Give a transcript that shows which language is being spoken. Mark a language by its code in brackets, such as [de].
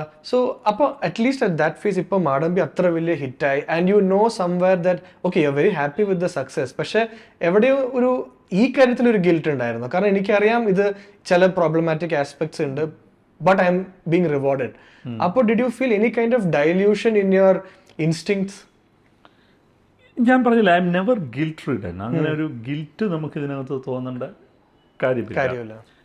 [en] So at least at that phase [ml] ipo madambi athra veliya hit ആയി, [en] and you know somewhere that okay, you're very happy with the success. [ml] പക്ഷെ എവിടെയോ ഒരു ഈ കാര്യത്തിൽ ഒരു guilt ഉണ്ടായിരുന്നു. കാരണം എനിക്കറിയാം ഇത് ചില പ്രോബ്ലമാറ്റിക് ആസ്പെക്ട്സ് ഉണ്ട്, [en] but I'm being rewarded. അപ്പോൾ did you feel any kind of dilution in your instincts? [ml] ഞാൻ പറഞ്ഞില്ല, [en] I'm never guilt ridden. [ml] അങ്ങനെ ഒരു ഗിൽറ്റ് നമുക്ക് ഇതിനകത്ത് തോന്നേണ്ട കാര്യമില്ല.